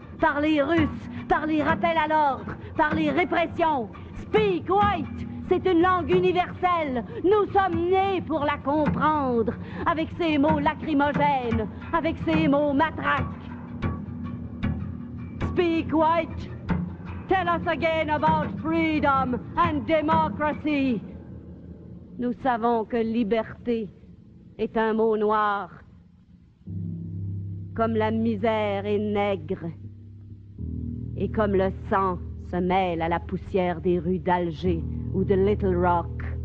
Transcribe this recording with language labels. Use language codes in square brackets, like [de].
[fr] Parlez russe, parlez rappel à l'ordre, parlez répression. [en] Speak white, [fr] c'est une langue universelle. Nous sommes nés pour la comprendre, avec ces mots lacrymogènes, avec ces mots matraques. [en] Speak white. Tell us again about freedom and democracy. [fr] Nous savons que liberté est un mot noir, comme la misère est nègre, et comme le sang se mêle à la poussière des rues d'Alger ou de Little Rock.